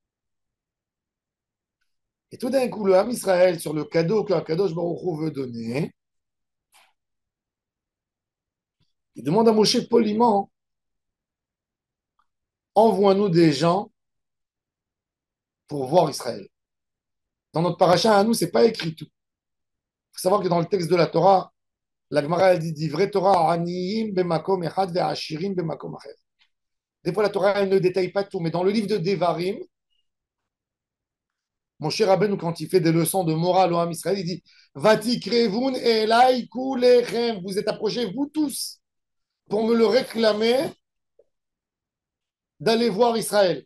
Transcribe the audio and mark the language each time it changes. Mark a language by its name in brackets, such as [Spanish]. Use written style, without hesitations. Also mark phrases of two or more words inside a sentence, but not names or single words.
[French] Et tout d'un coup, le [Hebrew] עם ישראל, [French] sur le cadeau que [Hebrew] קדוש ברוך הוא [French] veut donner, il demande à Moshe poliment, envoie-nous des gens pour voir Israël. Dans notre paracha à nous, c'est pas écrit tout. Il faut savoir que dans le texte de la Torah, la Gemara elle dit [Hebrew] דברי תורה עניים במקום אחד ועשירים במקום אחר. [French] Des fois, la Torah elle ne détaille pas tout, mais dans le livre de Devarim, Moshe Rabbeinu, quand il fait des leçons de morale au [Hebrew] עם ישראל, [French] il dit [Hebrew] ותקרבון אלי כלכם. [French] Vous êtes approchés, vous tous, pour me le réclamer d'aller voir Israël.